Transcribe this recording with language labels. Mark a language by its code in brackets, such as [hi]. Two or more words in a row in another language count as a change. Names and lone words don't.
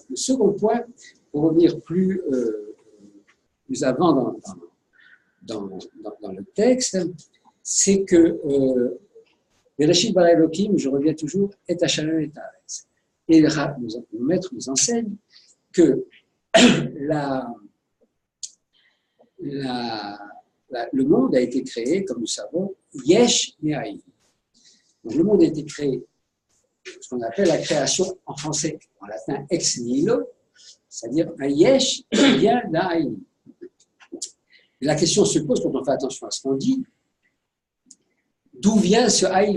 [fr] Le second point, pour revenir plus avant dans le texte, c'est que [he] בראשית ברא אלוקים, [fr] je reviens toujours, [he] את השם את הארץ. [fr] Et le maître nous enseigne que le monde a été créé, comme nous savons, [he] יש מאין. [fr] Donc le monde a été créé, ce qu'on appelle la création en français, en latin [la] ex nihilo, [fr] c'est-à-dire un yesh qui vient d'un ayin. La question se pose quand on fait attention à ce qu'on dit, d'où vient ce ayin?